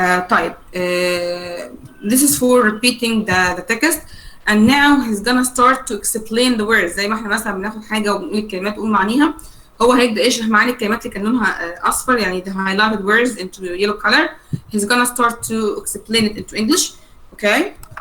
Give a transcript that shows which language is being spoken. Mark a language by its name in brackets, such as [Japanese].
[English] طيب this is for repeating the text and now he's gonna start to explain the words. [Arabic] زي ما احنا مثلا بناخد حاجة وبنقول الكلمات ونقول معانيها، هو هيبدأ يشرح معاني الكلمات اللي كان لونها أصفر، يعني [English] the highlighted words into yellow color. He's gonna start to explain it into English. Okay.